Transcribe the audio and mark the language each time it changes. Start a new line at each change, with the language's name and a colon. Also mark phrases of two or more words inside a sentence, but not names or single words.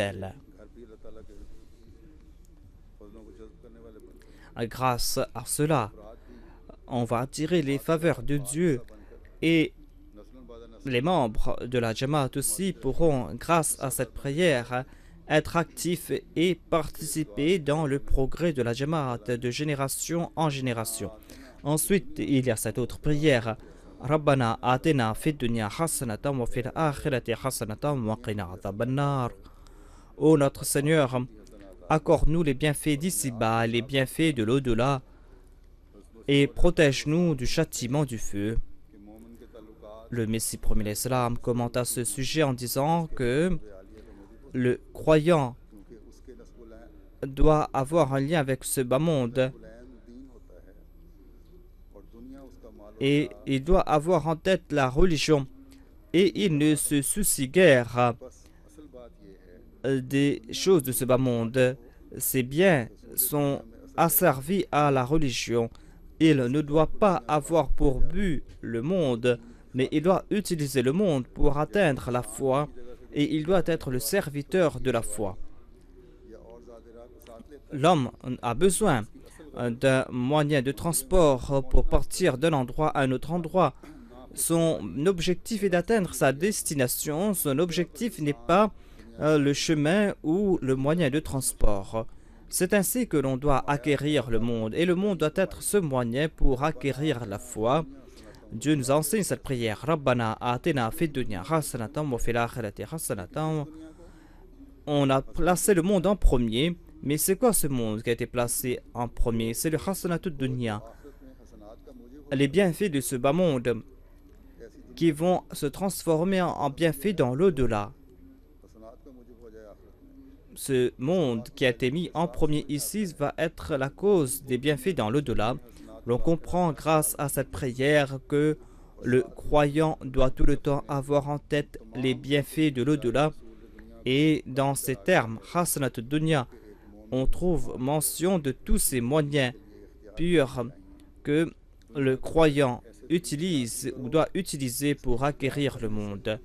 French: » Grâce à cela, on va attirer les faveurs de Dieu et les membres de la Jamaat aussi pourront, grâce à cette prière, être actifs et participer dans le progrès de la Jamaat de génération en génération. Ensuite, il y a cette autre prière.
Arabic: ربنا آتنا في الدنيا حسنة وفي الآخرة حسنة وقنا عذاب النار.
French: Ô notre Seigneur, accorde-nous les bienfaits d'ici-bas, les bienfaits de l'au-delà et protège-nous du châtiment du feu. Le Messie premier
Arabic: عليه السلام
French: commente à ce sujet en disant que le croyant doit avoir un lien avec ce bas monde et il doit avoir en tête la religion et il ne se soucie guère
Urdu: بس اصل بات یہ ہے
French: des choses de ce bas monde. Ses biens sont asservis à la religion. Il ne doit pas avoir pour but le monde, mais il doit utiliser le monde pour atteindre la foi et il doit être le serviteur de la foi.
Urdu: یا اور زیادہ راہ کو ساتھ لیتا
French: L'homme a besoin d'un moyen de transport pour partir d'un endroit à un autre endroit. Son objectif est d'atteindre sa destination. Son objectif n'est pas le chemin ou le moyen de transport. C'est ainsi que l'on doit acquérir le monde. Et le monde doit être ce moyen pour acquérir la foi. Dieu nous enseigne cette prière.
Arabic: ربنا آتنا في الدنيا حسنة وفي الآخرة حسنة.
French: On a placé le monde en premier. Mais c'est quoi ce monde qui a été placé en premier? C'est le
Arabic: حسنة الدنيا.
Urdu: آخرت میں حسنات کا موجب
French: Les bienfaits de ce bas monde
Urdu: ایسی
French: qui vont se transformer en bienfaits dans l'au-delà.
Urdu: حسنات کا موجب ہو جائے آخرت میں
French: Ce monde qui a été mis en premier ici va être la cause des bienfaits dans l'au-delà. L'on comprend grâce à cette prière que le croyant doit tout le temps avoir en tête les bienfaits de l'au-delà. Et dans ces termes,
Arabic: حسنات دنيا,
French: on trouve mention de tous ces moyens purs que le croyant utilise ou doit utiliser pour acquérir le monde.